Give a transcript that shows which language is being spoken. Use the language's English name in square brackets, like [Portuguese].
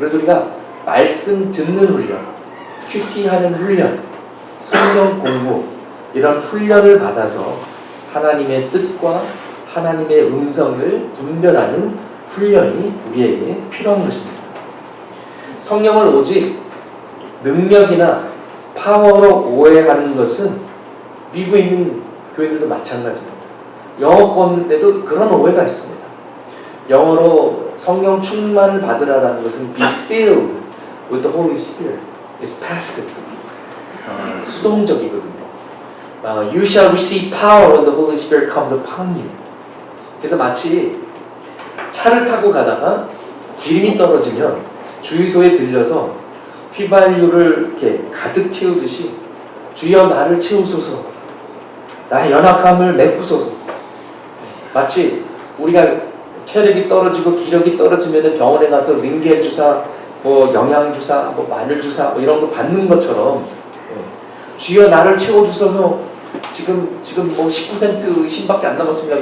[Korean] 그래서 우리가 말씀 듣는 훈련, 큐티하는 훈련, 성경 공부 이런 훈련을 받아서 하나님의 뜻과 하나님의 음성을 분별하는 훈련이 우리에게 필요한 것입니다. 성령을 오직 능력이나 파워로 오해하는 것은 미국에 있는 교회들도 마찬가지입니다. 영어권에도 그런 오해가 있습니다. 영어로 성령 충만을 받으라는 것은 [English] be filled with the Holy Spirit. It's passive. [Korean] 수동적이거든요. [English] You shall receive power when the Holy Spirit comes upon you. [Korean] 그래서 마치 차를 타고 가다가 기름이 떨어지면 주유소에 들려서 휘발유를 이렇게 가득 채우듯이 주여 나를 채우소서, 나의 연약함을 메꾸소서. 마치 우리가 체력이 떨어지고 기력이 떨어지면 병원에 가서 링겔 주사, 뭐 영양 주사, 뭐 마늘 주사, 뭐 이런 거 받는 것처럼 주여 나를 채워주셔서 지금 뭐 10% 힘밖에 안 남았습니다.